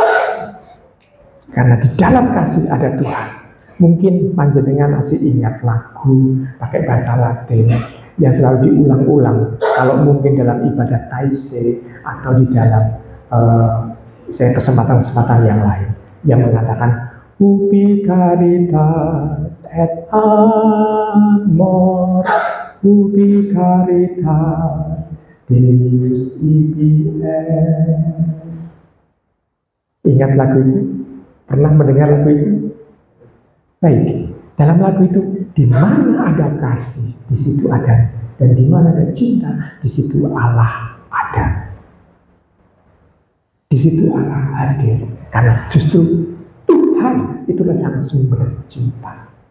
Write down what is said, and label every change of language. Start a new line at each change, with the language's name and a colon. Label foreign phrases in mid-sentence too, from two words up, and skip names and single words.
Indonesian: Karena di dalam kasih ada Tuhan. Mungkin panjenengan masih ingat lagu lagu pakai bahasa Latin yang selalu diulang-ulang. Kalau mungkin dalam ibadah taise atau di dalam saya kesempatan-kesempatan yang lain yang mengatakan
Latin: ubi caritas et amor, ubi caritas Deus ibi es.
Indonesian: Ingat lagu itu? Pernah mendengar lagu itu? Baik, dalam lagu itu di mana ada kasih, di situ ada, dan di mana ada cinta, di situ Allah ada. Di situ Allah hadir, karena justru Tuhan itulah sang sumber cinta.